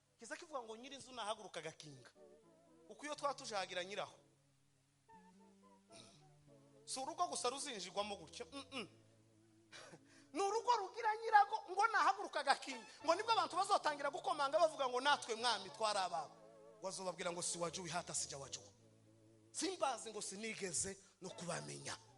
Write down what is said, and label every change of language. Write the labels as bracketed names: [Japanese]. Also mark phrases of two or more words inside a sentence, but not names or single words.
[Kinyarwanda] Kiza kivuga ngo nyir'inzu nahaguruka agakinga. Kuko iyo twatujagira nyiraho. Si urugo gusa ruzinjirwamo gutyo. Mm-mm. Ni urugo rugira nyirago ngo nahaguruka agakinga. Ngo nibwo abantu bazotangira gukomanga bavuga ngo natwe mwami twari abawe. Ngo azobabwira ngo [Swahili] si wajua hata sijawajuwa. [Kinyarwanda] Simbazi ngo sinigeze no kubamenya.